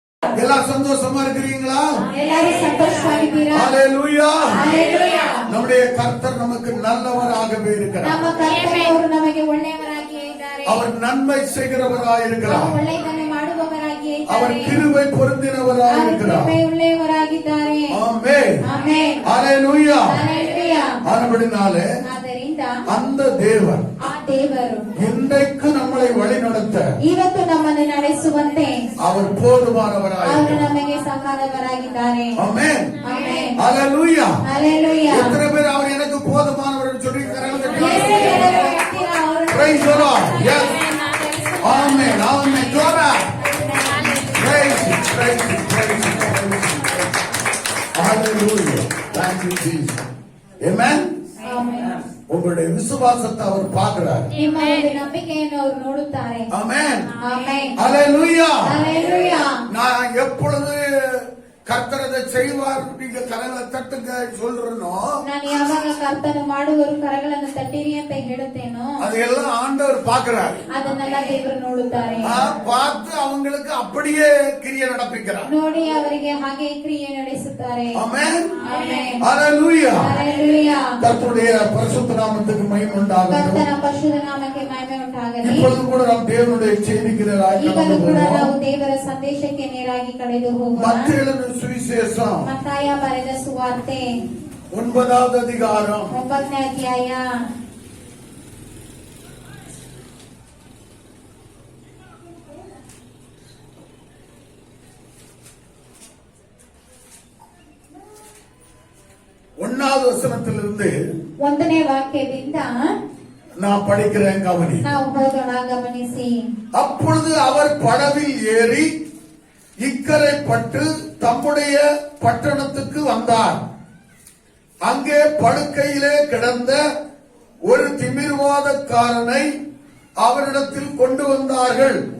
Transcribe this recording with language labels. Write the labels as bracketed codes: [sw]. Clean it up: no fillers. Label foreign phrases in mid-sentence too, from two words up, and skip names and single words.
[ta] எல்லாம் சந்தோஷமா இருக்கிறீங்களா? எல்லாரும் சந்தோஷமாகிறீரா? ஹalleluya. ஹalleluya. நம்முடைய கர்த்தர் நமக்கு நல்லவராகவே இருக்கிறார். [kn] ನಮ್ಮ ಕರ್ತನು ನಮಗೆ ಒಳ್ಳೆಯವರಾಗಿಯೇ ಇದ್ದಾರೆ. [ta] அவர் நன்மை செய்கிறவராய் இருக்கிறார். [kn] ಒಳ್ಳೆಯದನ್ನು ಮಾಡುವವರಾಗಿಯೇ ಇದ್ದಾರೆ. [ta] அவர் கிருபை பொருந்தினவராய் இருக்கிறார். [kn] ಕೃಪೆ ಉಳ್ಳವರಾಗಿದ್ದಾರೆ. [ta] ஆமென். [kn] ಆಮೆನ್. [ta] ஹalleluya. ஹalleluya. ஆனபடினாலே [kn] ಆದ್ದರಿಂದ [ta] அந்த தேவன் [kn] ಆ ದೇವರು [ta] இன்றைக்கு நம்மை வழிநடத்த [kn] ಇವತ್ತು ನಮ್ಮನ್ನು ನಡೆಸುವಂತೆ [ta] அவர் போதுமானவராய் [kn] ಅವರು ನಮಗೆ ಸಹಾಯಕರಾಗಿದ್ದಾರೆ. [ta] ஆமென். [kn] ಆಮೆನ್. [ta] ஹalleluya. ஹalleluya. எத்தனை பேர் அவர் எனக்கு போதுமானவர் என்று சொல்லி [en] Praise the Lord. Yes. Amen. Amen. Glory. Praise Him. Praise Him. Praise Him. Hallelujah. Thank you, Jesus. Amen. Amen. [ta] உங்களுடைய விசுவாசத்தை அவர் பார்க்கிறார். [kn] ನಿಮ್ಮ ಒಂದು ನಂಬಿಕೆಯನ್ನು ಅವರು ನೋಡುತ್ತಾರೆ. [ta] ஆமென். ஆமென். ஹalleluya. ஹalleluya. நான் எப்பொழுது கர்த்தர் அதை செய்வார் நீங்க கரங்களை தட்டுங்க சொல்றனோ, [kn] ನಾನು ಯಾವಾಗ ಕರ್ತನು ಮಾಡುವರು ಕರಗಳನ್ನು ತಟ್ಟಿರಿ ಅಂತ ಹೇಳುತ್ತೇನೋ [ta] அதெல்லாம் ஆண்டவர் பார்க்கிறார். [kn] ಅದನ್ನೆಲ್ಲ ದೇವರು ನೋಡುತ್ತಾರೆ. [ta] பார்த்து அவங்களுக்கு அப்படியே கிரியை நடப்பிக்கிறார். [kn] ನೋಡಿ ಅವರಿಗೆ ಹಾಗೆ ಕ್ರಿಯೆ ನಡೆಸುತ್ತಾರೆ. [ta] ஆமென். [kn] ಆಮೆನ್. [ta] ஹalleluya. ஹalleluya. கர்த்தருடைய பரிசுத்த நாமத்துக்கு மகிமை உண்டாகட்டும். [kn] ಕರ್ತನ ಪರಿಶುದ್ಧ ನಾಮಕ್ಕೆ ಮಹಿಮೆ ಉಂಟಾಗಲಿ. [ta] இப்பொழுது கூட நாம் தேவனுடைய செய்திக்கு நேராக [kn] ಈಗಲೂ [ta] கடந்து [kn] ಕೂಡ [ta] போவோம். [kn] ನಾವು ದೇವರ ಸಂದೇಶಕ್ಕೆ ನೇರಾಗಿ ಕಳೆದು ಹೋಗೋಣ. [ta] மத்தேயு சுவிசேஷம் [kn] ಮತ್ತಾಯ ಬರೆದ ಸುವಾರ್ತೆ [ta] 9வது அதிகாரம் [kn] 9ನೇ ಅಧ್ಯಾಯ [ta] 1வது வசனத்திலிருந்து [kn] 1ನೇ ವಾಕ್ಯದಿಂದ [ta] நான் படிக்கிறேன், கவனி. [kn] ನಾವು ಹೋಗೋಣ, ಗಮನಿಸಿ. [ta] அப்பொழுது அவர் படவில் ஏறி இக்கரை பட்டு தம்முடைய பட்டணத்துக்கு வந்தார். அங்கே படுக்கையிலே கிடந்த ஒரு திமிர்வாதக்காரனை அவரிடத்தில் கொண்டு வந்தார்கள்.